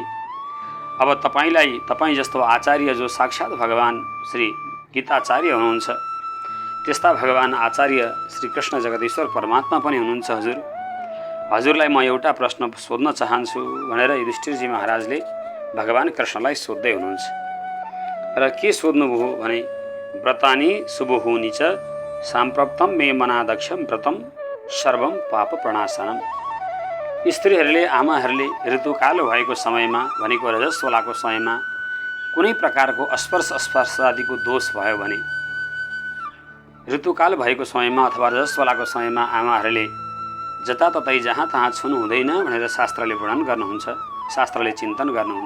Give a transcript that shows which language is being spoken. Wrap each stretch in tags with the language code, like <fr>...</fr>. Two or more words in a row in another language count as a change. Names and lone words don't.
<ne>अब तपाईँ जस्तो आचार्य जो साक्षात् भगवान श्री गीताचार्य हुनुहुन्छ, त्यस्ता भगवान आचार्य श्री कृष्ण जगदीश्वर परमात्मा पनि हुनुहुन्छ। हजुरलाई म एउटा प्रश्न सोध्न चाहन्छु भनेर युधिष्ठिरजी महाराजले भगवान कृष्णलाई सोध्दै हुनुहुन्छ। र के सोध्नुभयो भने,</ne> <sa>व्रतानि शुभहुनि च साम्प्रप्तम मे मनादक्षम व्रतम सर्वम पाप प्रणाशनम।</sa> <ne>स्त्रीहरूले आमाहरूले ऋतुकाल भएको समयमा भनेको रजस्वलाको समयमा कुनै प्रकारको स्पर्श आदिको दोष भयो भने, ऋतुकाल भएको समयमा अथवा रजस्वलाको समयमा आमाहरूले जताततै जहाँ तहाँ छुनु हुँदैन भनेर शास्त्रले वर्णन गर्नुहुन्छ, शास्त्रले चिन्तन गर्नुहुन्छ।</ne>